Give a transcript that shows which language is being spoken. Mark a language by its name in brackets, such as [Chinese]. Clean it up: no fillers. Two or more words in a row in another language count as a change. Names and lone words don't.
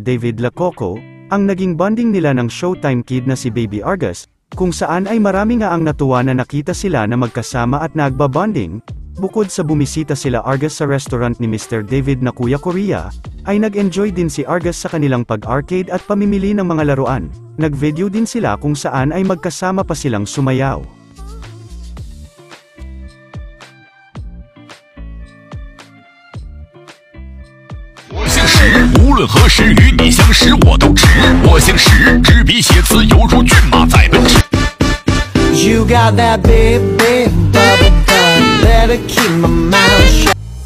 [Filipino] David Lacoco, ang naging bonding nila ng Showtime kid na si Baby Argus, kung saan ay marami nga ang natuwa na nakita sila na magkasama at nagbabonding. Bukod sa bumisita sila Argus sa restaurant ni Mr. David na Kuya Korea, ay nag-enjoy din si Argus sa kanilang pag-arcade at pamimili ng mga laruan. Nag-video din sila kung saan ay magkasama pa silang sumayaw. [Chinese] 无论何时与你相识，我都直。我姓石，执笔写词犹如骏马在奔驰。 [English] You got that big, big bubble butt, better keep my mouth shut.